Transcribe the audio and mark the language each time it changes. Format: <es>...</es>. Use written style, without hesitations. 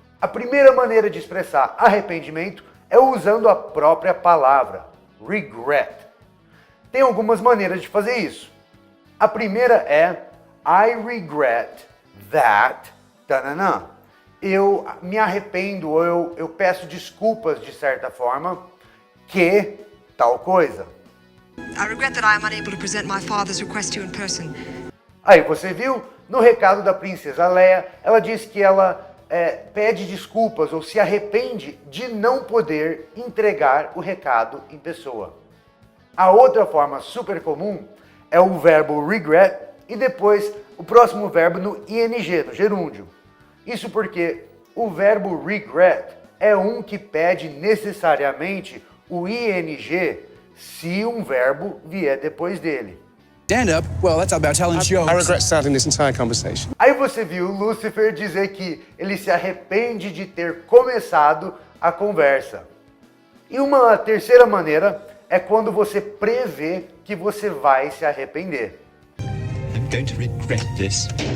<pt>A primeira maneira de expressar arrependimento é usando a própria palavra, regret. Tem algumas maneiras de fazer isso. A primeira é</pt> <en>I regret that,</en> <pt>tananã. Eu me arrependo ou eu peço desculpas de certa forma que tal coisa.</pt> <en>I regret that I am unable to present my father's request to you in person.</en> <pt>Aí você viu, no recado da princesa Leia, ela diz que ela pede desculpas ou se arrepende de não poder entregar o recado em pessoa. A outra forma super comum é o verbo regret e depois o próximo verbo no ing, no gerúndio. Isso porque o verbo regret é um que pede necessariamente o ing se um verbo vier depois dele.</pt> <en>Stand up? Well, that's about telling jokes. I regret starting this entire conversation.</en> <pt>Aí você viu Lúcifer dizer que ele se arrepende de ter começado a conversa. E uma terceira maneira é quando você prevê que você vai se arrepender.</pt> <en>I'm going to regret this.</en>